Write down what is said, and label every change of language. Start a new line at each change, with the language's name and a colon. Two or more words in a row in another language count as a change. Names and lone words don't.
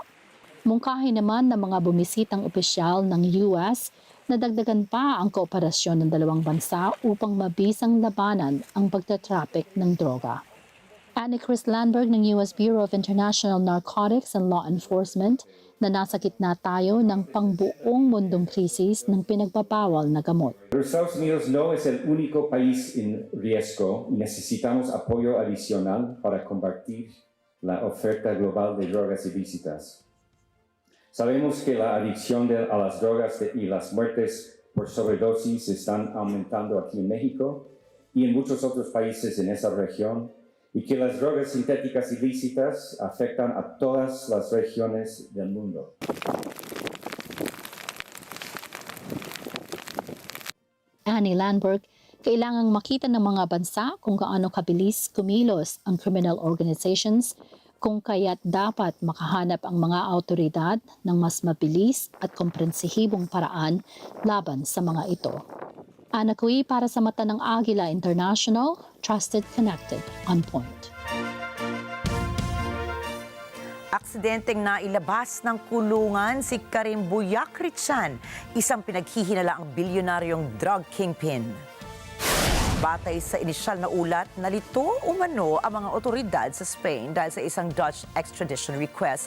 Filipino: Mungkahi naman ng mga bumisitang opisyal ng US na dagdagan pa ang kooperasyon ng dalawang bansa upang mabisang labanan ang pagtatraffic ng droga. Ani Chris Landberg ng US Bureau of International Narcotics and Law Enforcement na nasa gitna tayo ng pangbuong mundong krisis ng pinagbabawal na gamot.
Spanish: Los Estados Unidos no es el único país en riesgo y necesitamos apoyo adicional para combatir la oferta global de drogas ilícitas. Sabemos que la adicción a las drogas y las muertes por sobredosis están aumentando aquí en México y en muchos otros países en esa región, y que las drogas sintéticas ilícitas afectan a todas las regiones del mundo.
Filipino: Annie Landberg, kailangang makita ng mga bansa kung gaano kabilis kumilos ang
English: criminal organizations,
Filipino: kung kaya't dapat makahanap ang mga autoridad ng mas mabilis at komprehensibong paraan laban sa mga ito. Ana Cui para sa mata ng Agila International,
English: trusted, connected, on point.
Filipino: Aksidenteng nailabas ng kulungan si Karim Buyakritsan, isang pinaghihinalaang bilyonaryong
English: drug kingpin.
Filipino: Batay sa inisyal na ulat, nalito umano ang mga otoridad sa Spain dahil sa isang
English: Dutch extradition request.